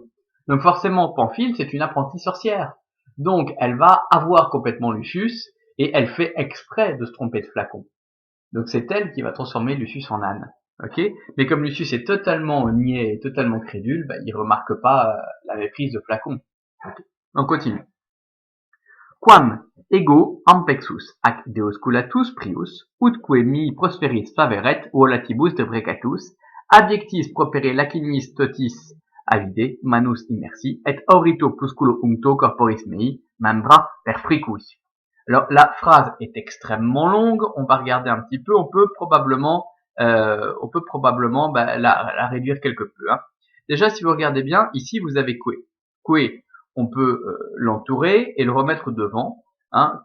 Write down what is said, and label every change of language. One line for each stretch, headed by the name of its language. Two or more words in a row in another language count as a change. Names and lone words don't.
French: Donc forcément, Pamphile, c'est une apprentie sorcière. Donc elle va avoir complètement Lucius, et elle fait exprès de se tromper de flacon. Donc c'est elle qui va transformer Lucius en âne. Ok? Mais comme Lucius est totalement niais et totalement crédule, il remarque pas la méprise de flacon. Okay. On continue.
Latin: Quam ego ampexus ac deosculatus prius, utque mi prosperis faveret volatibus deprecatus, adjectis propere lacinis totis avide manus immersi, et aurito plusculo uncto corporis mei, membra per fricus.
French: Alors la phrase est extrêmement longue, on va regarder un petit peu, on peut probablement la réduire quelque peu. Hein. Déjà, si vous regardez bien, ici vous avez que. Que, on peut l'entourer et le remettre devant. Hein.